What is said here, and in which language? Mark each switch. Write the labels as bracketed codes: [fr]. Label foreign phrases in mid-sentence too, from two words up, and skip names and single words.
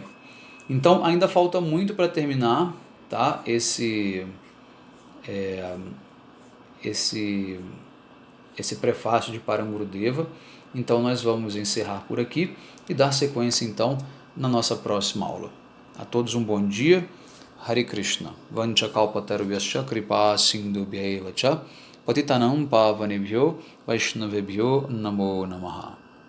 [pt] Então ainda falta muito para terminar, tá? Esse prefácio de Paramgurudeva. Então nós vamos encerrar por aqui e dar sequência então na nossa próxima aula. A todos um bom dia. Hare Krishna. [sa] वाञ्छाकल्पतरुभ्यश्च कृपा सिन्धुभ्य एव च पतितानां पावनेभ्यो वैष्णवेभ्यो नमो नमः.